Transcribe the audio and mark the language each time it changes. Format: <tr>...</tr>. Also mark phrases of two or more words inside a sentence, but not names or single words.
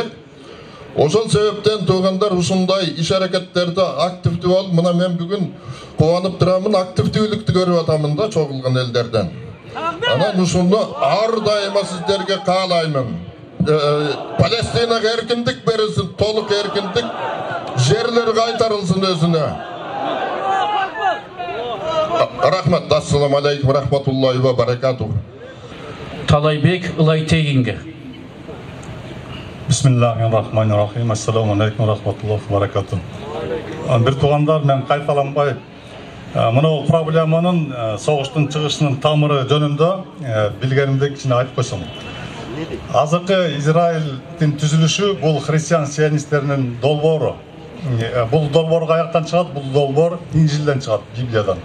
<ky>Ошол себептен туугандар ушундай иш аракеттерде активдүү болуп, мына мен бүгүн кубанып турамын, активдүүлүктү көрүп атамын да чогулган элдерден. Анан ушуну ар дайыма сиздерге каалаймын. Палестинага эркиндик берилсин, толук эркиндик, жерлер кайтарылсын өзүнө. Рахмат,</ky> <ar>السلام عليكم، رحمة الله وبركاته.</ar> <ky>Талайбек Ылайтегинге.</ky> <ar>بسم الله الرحمن الرحيم. السلام عليكم، رحمة الله وبركاته.</ar> <ky>Бир туугандар, мен кайталанбай, мына проблеманын согуштун чыгышынын тамыры жөнүндө билгенимди кичине айтып койсом. Азыркы Израилдин түзүлүшү бул христиан сионисттеринин долбоору. Бул долбоор каяктан чыгат? Бул долбоор Инжилден чыгат, Библиядан.</ky>